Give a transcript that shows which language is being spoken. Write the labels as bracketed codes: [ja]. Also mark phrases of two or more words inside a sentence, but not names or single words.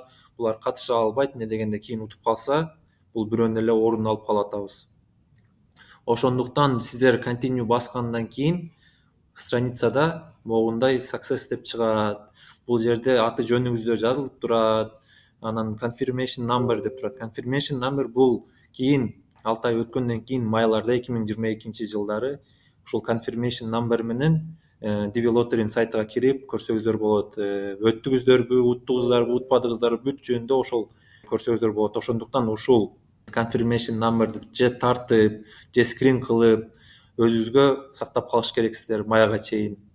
[ky] Булар катыша албайт. Не дегенде кийин утуп калса, бул бирөөнүн эле ордун алып калатабыз. Ошондуктан сиздер континю баскандан кийин страницада могундай success деп чыгат. Бул жерде аты жөнүңүздөр жазылып турат. Анан [en] confirmation number [ky] деп турат. [en] Confirmation number [ky] бул кийин 6 ай өткөндөн кийин майларда 2022-жылдары ушул [en] confirmation number [ky] менен девелопердин сайтына кирип көрсөңүздөр болот. Өттүңүздөрбү, уттуңуздарбы, утпадыңыздарбы, бүт жөнүндө ошол көрсөңүздөр болот. Ошондуктан ушул [en] confirmation number'ды [ky] же тартып, же скрин кылып өзүңүзгө сактап калыш керексиздер майга чейин.